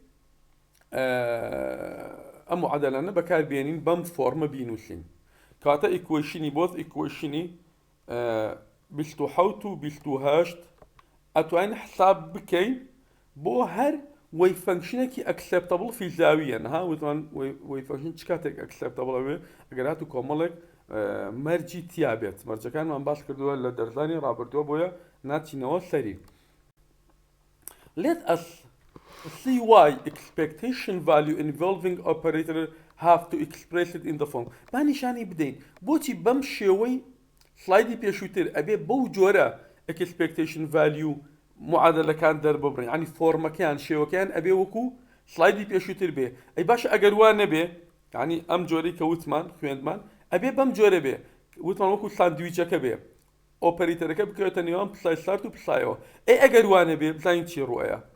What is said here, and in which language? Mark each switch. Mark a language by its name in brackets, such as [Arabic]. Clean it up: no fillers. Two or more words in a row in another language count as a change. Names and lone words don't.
[Central Kurdish] ئەم معادلانە بەکاربێنین بەم فۆرمە بینوسین کاتە ئیکوێشنی [English] both equation [Central Kurdish] 27 و 28 ئەتوانین حساب بکەین بۆ هەر [English] wave function acceptable [Central Kurdish] فیزاویەن ها وتمان [English] wave function [Central Kurdish] چ کاتێک ئەکسپتەبڵ ئەوێ ئەگەر هاتو کۆمەڵێک مەرجی تیا بێت مەرجەکانمان باس کردووە لە دەرزانی ڕابردووە بۆیە ناچینەوە سەری [English] let us see why expectation value involving operator have to express it in the form [Central Kurdish] با نیشانی بدەین بۆچی بەم شێوەی سلایدی پێشووتر ئەبێ بەو جۆرە [English] expectation value [Central Kurdish] معادلەکان دەرببڕین ینی فۆرمەکەیان شێوەکەیان ئەبێ وەکو سلایدی پێشووتر بێ ئەی باشە ئەگەر وان نەبێ ینی ئەم جۆرەی کە وتمان خوێندمان ئەبێ بەم جۆرە بێ وتمان وەکو ساندویچەکە بێ ئۆپەریتەرەکە بکەوێتە نێوان پسای سارت و پسایەوە ئەگەر وانە بێ بزانین چی ڕوایە